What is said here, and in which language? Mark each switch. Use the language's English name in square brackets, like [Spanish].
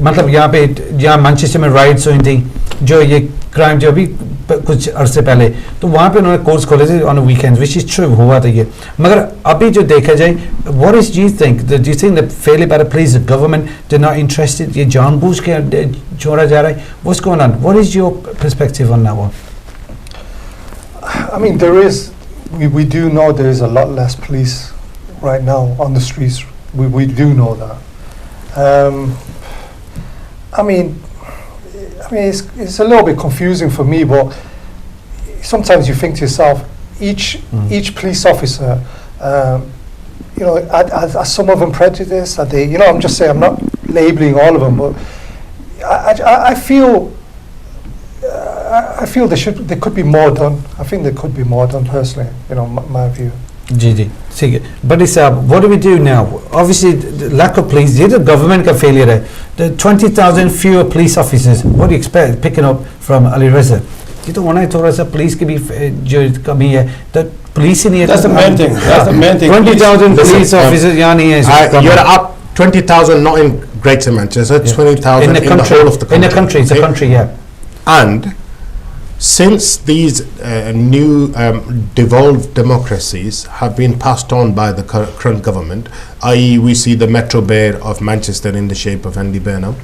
[Urdu] مطلب یہاں پہ جہاں مانچسٹر میں رائٹس ہوئی تھیں, جو یہ کرائم جو ابھی کچھ عرصے پہلے, تو وہاں پہ انہوں نے کورس کھولے تھے آن ویکینڈ, [English] which is true, [Urdu] ہوا تھا یہ. مگر ابھی جو دیکھا جائے, [English] what is do you think feel by please government did not interested, [Urdu] یہ جان بوجھ کے چھوڑا جا رہا ہے, [English] what's going on? What is your perspective on that one? I mean, there is, we do know there is a lot less police right now on the streets. We do know that. I mean, it's a little bit confusing for me, but sometimes you think to yourself, each police officer, you know, are some of them prejudiced? Are they, you know, I'm just saying, I'm not labeling all of them, but I feel there could be more done. I think there could be more done personally, you know, my view. [Urdu] جی ٹھیک ہے. But اس [English] what do we do now? Obviously lack of police, [Urdu] یہ تو government کا failure ہے. [English] 20,000 fewer police officers, what do you expect picking up from Ali Reza? [Urdu] یہ تو ہونا ہے تھوڑا سا پولیس کی بھی جو کمی ہے, تو پولیس ہی نہیں ہے. [English] That's the main thing. That's the main thing. [Urdu] 20,000 [English] police officers [Urdu] یہاں نہیں ہے. [English] You're up 20,000 not in Greater Manchester, 20,000 in the whole of the country. In the country, it's a country, yeah. And since these new devolved democracies have been passed on by the current government, i.e. we see the Metro Mayor of Manchester in the shape of Andy Burnham.